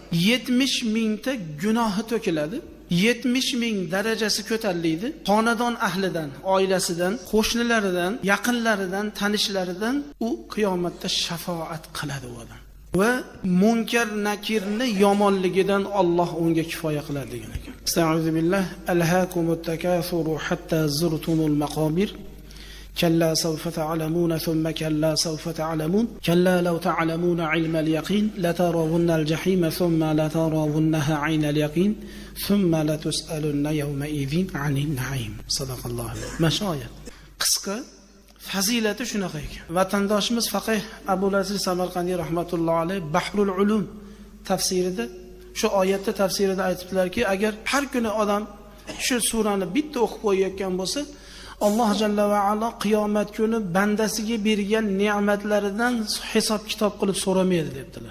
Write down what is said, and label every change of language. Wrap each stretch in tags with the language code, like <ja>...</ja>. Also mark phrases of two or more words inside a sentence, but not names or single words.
<uz>70,000 ta gunohi to'kiladi. 70,000 darajasi ko'tariladi. Xonadon ahlidan, oilasidan, qo'shnilaridan, yaqinlaridan, tanishlaridan u qiyomatda shafaat qiladi u odam. Va munkar nakirni yomonligidan Alloh unga kifoya qiladi degan ekan.</uz> <ar>أستعيذ بالله. ألهاكم التكاثر حتى زرتم المقابر. كلا سوف تعلمون ثم كلا سوف تعلمون كلا لو تعلمون علم اليقين لترون الجحيم ثم لترونها عين اليقين ثم لتسألن يومئذ عن النعيم. صدق الله.</ar> <uz>مشايخ qisqa fazilati shunaqa ekan. Vatandoshimiz faqih Abul Aziz Samarqandiy</uz> <ar>رحمة الله عليه</ar> <uz>Bahrul Ulum tafsirida shu oyatda tafsirida aytibdilarki, agar har kuni odam shu surani bitta o'qib qo'yayotgan bo'lsa, Alloh</uz> <ar>جل وعلا</ar> <uz>qiyomat kuni bandasiga bergan ne'matlaridan hisob kitob qilib so'ramaydi debdilar.</uz>